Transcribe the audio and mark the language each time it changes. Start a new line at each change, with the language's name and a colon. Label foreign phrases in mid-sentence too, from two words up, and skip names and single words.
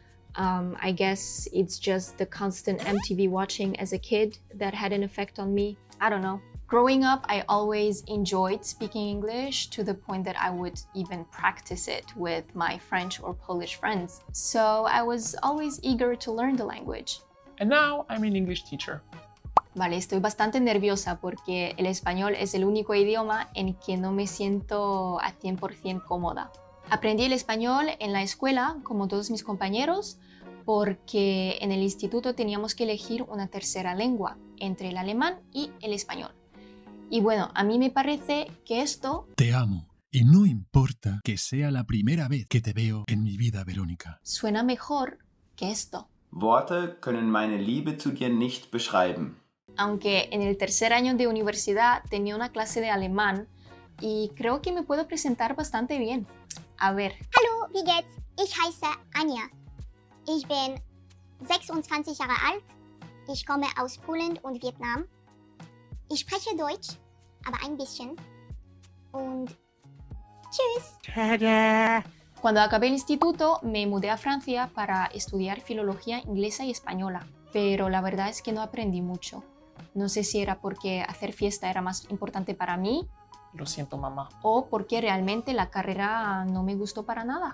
English: I guess it's just the constant MTV watching as a kid that had an effect on me. I don't know. Growing up, I always enjoyed speaking English to the point that I would even practice it with my French or Polish friends. So I was always eager to learn the language. And now I'm an English teacher.
Spanish: Vale, estoy bastante nerviosa porque el español es el único idioma en que no me siento a 100% cómoda. Aprendí el español en la escuela, como todos mis compañeros, porque en el instituto teníamos que elegir una tercera lengua entre el alemán y el español. Y bueno, a mí me parece que esto... Te amo y no importa que sea la primera vez que te veo en mi vida, Verónica. Suena mejor que esto.
German: Worte können meine Liebe zu dir nicht beschreiben.
Spanish: Aunque en el tercer año de universidad tenía una clase de alemán y creo que me puedo presentar bastante bien. A ver.
German: Hallo, wie geht's? Ich heiße Anja. Ich bin 26 Jahre alt. Ich komme aus Polen und Vietnam. Ich spreche Deutsch, aber ein bisschen. Und tschüss. Tada!
Spanish: Cuando acabé el instituto me mudé a Francia para estudiar filología inglesa y española, pero la verdad es que no aprendí mucho. No sé si era porque hacer fiesta era más importante para mí Lo siento, mamá. o porque realmente la carrera no me gustó para nada.